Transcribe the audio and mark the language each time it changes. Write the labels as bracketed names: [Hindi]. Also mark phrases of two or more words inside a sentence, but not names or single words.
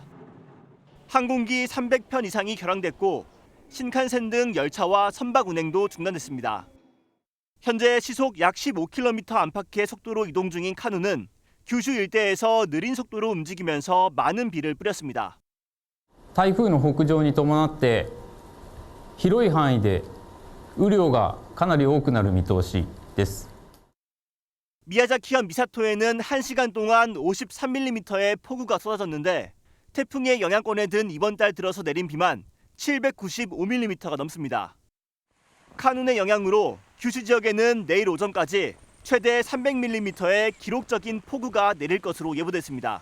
[Korean] 항공기 300편 이상이 결항됐고 신칸센 등 열차와 선박 운행도 중단됐습니다. 현재 시속 약 15km 안팎의 속도로 이동 중인 카눈은 규슈 일대에서 느린 속도로 움직이면서 많은 비를 뿌렸습니다. [Japanese] 台風の北上に伴って広い範囲で雨量がかなり多くなる見通しです。 [Korean] 미야자키현 미사토에는 1시간 동안 53mm의 폭우가 쏟아졌는데 태풍의 영향권에 든 이번 달 들어서 내린 비만 795mm가 넘습니다. 카눈의 영향으로 규슈 지역에는 내일 오전까지 최대 300mm의 기록적인 폭우가 내릴 것으로 예보됐습니다.